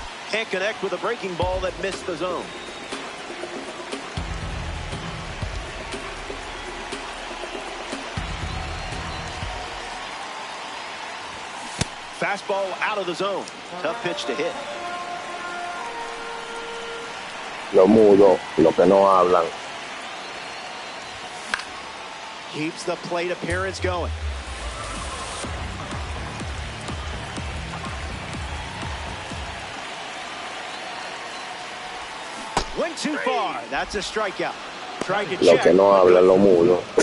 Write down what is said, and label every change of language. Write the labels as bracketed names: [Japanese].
[English] Can't connect with a breaking ball that missed the zone. Fastball out of the zone. Tough pitch to hit. [Spanish] Los mudos, los que no hablan. [English] Keeps the plate appearance going. Went too far. That's a strikeout. Tried to [Spanish] Los [English] check. [Spanish] que no hablan, los mudos.